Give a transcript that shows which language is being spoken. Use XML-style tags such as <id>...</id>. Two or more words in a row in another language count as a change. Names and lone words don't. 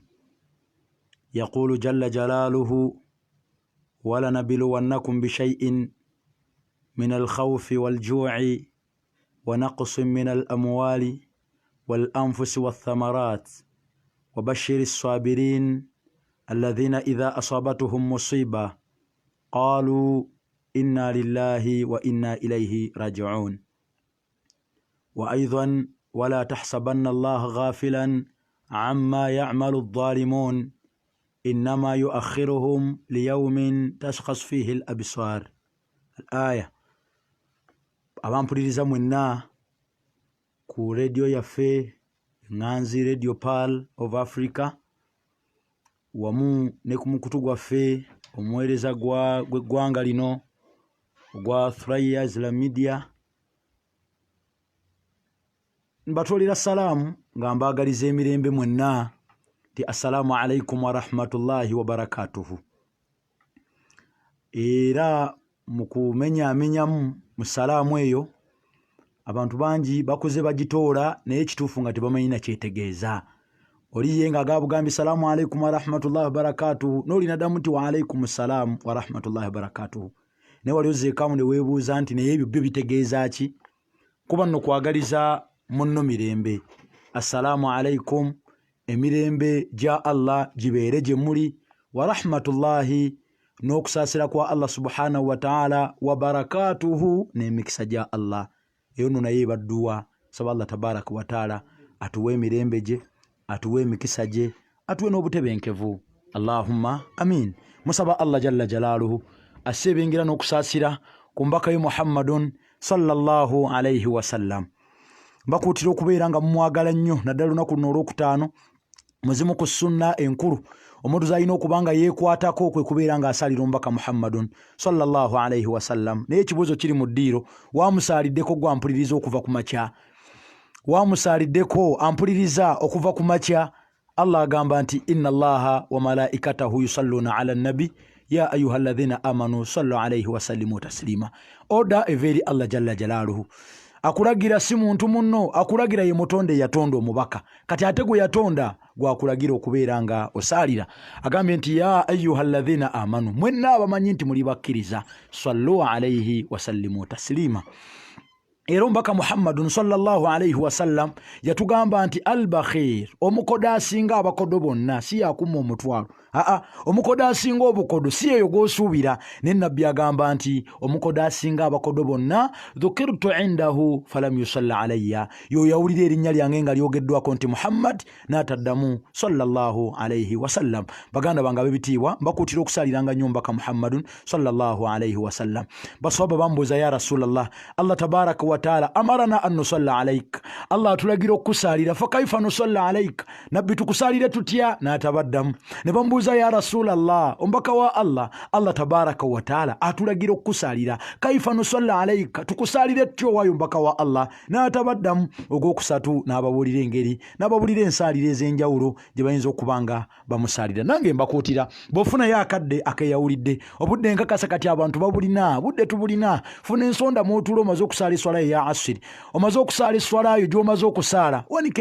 <ar>يقول جل جلاله ولنبلونكم بشيء من الخوف والجوع ونقص من الأموال والأنفس والثمرات وبشر الصابرين الذين إذا أصابتهم مصيبة قالوا إنا لله وإنا إليه راجعون. وأيضا ولا تحسبن الله غافلا عما يعمل الظالمون إنما يؤخرهم ليوم تشخص فيه الأبصار. الآية.</ar> <lg>abampuliriza mwenna ku radio yaffe Nganzi Radio Pearl of Africa wamu ne ku mukutu gwaffe omuweereza gw'eggwanga lino ogwa Thuraya Islam Media, mbatolera salaamu nga mbaagaliza emirembe mwenna ti</lg> <ar>السلام عليكم ورحمة الله وبركاته.</ar> <lg>Era mukumenyamenyamu mu salaamu eyo abantu bangi bakoze bagitoola naye ekituufu nga tebamanyi na kyetegeeza. Oliye nga agabugambye</lg> <ar>سلام عليكم ورحمة الله وبركاته</ar> <lg>n'olinaddamu nti</lg> <ar>وعليكم السلام ورحمة الله وبركاته.</ar> <lg>Naye wali ozzeekamu ne weebuuza nti naye ebyo byo bitegeeza ki? Kuba nno kwagaliza munno mirembe.</lg> <ar>السلام عليكم,</ar> <lg>emirembe gya Allah gibeere gye muli,</lg> <ar>ورحمة الله</ar> <lg>n'okusaasira kwa Allah</lg> <ar>سبحانه وتعالى, وبركاته</ar> <lg>n'emikisa gya Allah. Eyo nno naye badduwa saba Allah</lg> <ar>تبارك وتعالى</ar> <lg>atuwe emirembe gye, atuwe emikisa gye, atuwe n'obutebenkevu.</lg> <ar>اللهم آمين.</ar> <lg>Musaba Allah</lg> <ar>جل جلاله</ar> <lg>asebengera n'okusaasira ku mbaka ye Muhammadun</lg> <ar>صلى الله عليه وسلم.</ar> <lg>Mbakuutira okubeera nga mumwagala nnyo naddala olunaku luno olwokutaano muzimu ku sunna enkulu omuntu zalina okubanga yeekwatako kwe kubeera nga asalira omubaka Muhammadun</lg> <ar>صلى الله عليه وسلم.</ar> <lg>Naye ekibuuzo kiri mu ddiiro, wamusaaliddeko gwe ampuliriza okuva ku makya? Wamusaaliddeko ampuliriza okuva ku makya?</lg> <ar>Allah</ar> <lg>agamba nti</lg> <ar>إن الله وملائكته يصلون على النبي يا أيها الذين آمنوا صلوا عليه وسلموا تسليما.</ar> <lg>Oda everi Allah</lg> <ar>جل جلاله</ar> <lg>akulagira si muntu munno, akulagira ye mutonde yatonda omubaka. Kati ate gwe yatonda gwakulagira okubeera nga osaalira. Agambye nti</lg> <ar>يا أيها الذين آمنوا,</ar> <lg>mwenna abamanyi nti muli bakkiriza,</lg> <ar>صلوا عليه وسلموا تسليما.</ar> <lg>Era omubaka Muhammadun</lg> <ar>صلى الله عليه وسلم</ar> <lg>yatugamba nti al-bakhir, omukodo asinga abakodo bonna si yakuma omutwalo. Omukodo asinga obukodo si eyo gw'osuubira. Ne nabbi agamba nti omukodo asinga abakodo bonna</lg> <ar>ذكرت عنده فلم يصل علي,</ar> <lg>yo yawulira erinnya lyange nga lyogeddwako nti Muhammad n'ataddamu</lg> <ar>صلى الله عليه وسلم.</ar> <lg>Baganda bange ab'ebitiibwa, mbakuutira okusaliranga nnyo omubaka Muhammadun</lg> <ar>صلى الله عليه وسلم.</ar> <lg>Baswahaba bambuuza</lg> <ar>يا رسول الله، الله تبارك وتعالى أمرنا أن نصلي عليك,</ar> <lg>Allah atulagira okusalira,</lg> <ar>فكيف نصلي عليك,</ar> <lg>nabbi tukusalire tutya? N'atabaddamu. Ne bambuuza</lg> <ar>يا رسول الله,</ar> <lg>omubaka wa Allah, Allah</lg> <ar>تبارك وتعالى</ar> <lg>atulagira okusalira,</lg> <ar>كيف نصلي عليك,</ar> <lg>tukusalire tutyo wayo omubaka wa Allah? N'atabaddamu. Ogwokusatu n'ababuulira engeri n'ababuulira ensalire ez'enjawulo gye bayinza okubanga bamusalira. Nange mbakuutira bw'ofunayo akadde akeyawulidde, obudde nkakasa kati abantu babulina, budde tubulina, funa ensonda mw'otuula omaze okusaala eswala ya asiri omaze okusala eswala yo gy'omaze okusala wanika</lg>